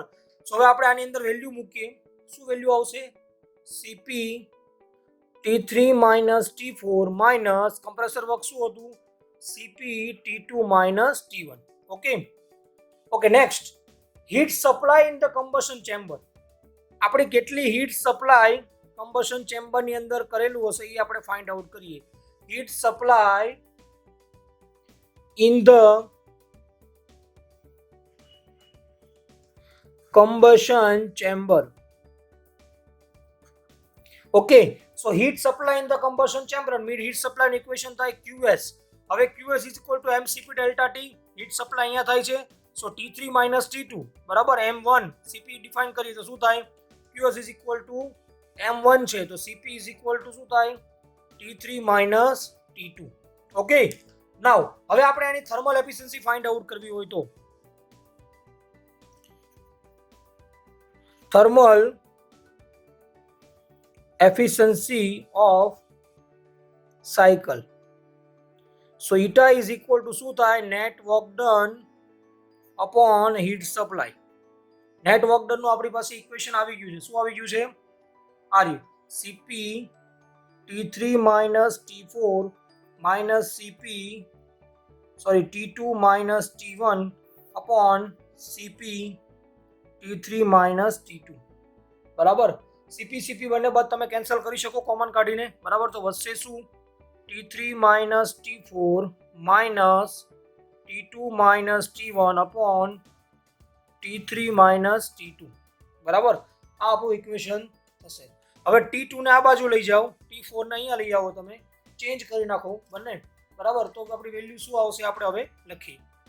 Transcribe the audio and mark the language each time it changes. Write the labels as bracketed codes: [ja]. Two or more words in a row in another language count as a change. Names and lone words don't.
[gu] સો હવે આપણે આની અંદર વેલ્યુ મૂકીએ, શું વેલ્યુ આવશે, [en] CP T3 minus T4 minus compressor work [gu] શું હતું, [en] CP T2 minus T1. okay okay, next heat supply in the combustion chamber. [gu] આપણે કેટલી [en] heat supply combustion chamberની [gu] અંદર કરેલું હશે એ આપણે [en] find out [gu] કરીએ. [en] heat supply in the combustion chamber. Okay, so heat supply in the combustion chamber and heat supply equation થાય QS. હવે QS is equal to MCP delta T. heat supply [gu] અહીંયા થાય છે, [en] so T3 minus T2 બરાબર. [gu] M1 CP ડિફાઇન કરીએ તો શું થાય, [en] QS is equal to M1 [gu] છે તો [en] CP is equal to [gu] શું થાય, [en] T3 minus T2. [gu] ઓકે, નાઉ હવે આપણે આની [en] thermal efficiency find out [gu] કરવી હોય તો [en] thermal efficiency of cycle. So eta is equal to [gu] શું થાય, [en] net work done upon heat supply. net work done [gu] નું આપણી પાસે ઇક્વેશન આવી ગયું છે, શું આવી ગયું છે, આ રહ્યું [en] CP T3 minus T4 minus CP T2 minus T1 upon CP T3 minus T2 [gu] બરાબર. CP બંને બાદ તમે કેન્સલ કરી શકો કોમન કાઢીને બરાબર. તો વધશે શું, [en] T3 minus T4 minus T2 minus T1 upon T3 minus T2 બરાબર. [gu] આ આપણું ઇક્વેશન થશે. હવે T2 ને આ બાજુ લઈ જાઓ, T4 ને અહીંયા લઈ આવો, તમે ચેન્જ કરી નાખો બંને બરાબર. તો આપણી વેલ્યુ શું આવશે આપણે હવે લખીએ.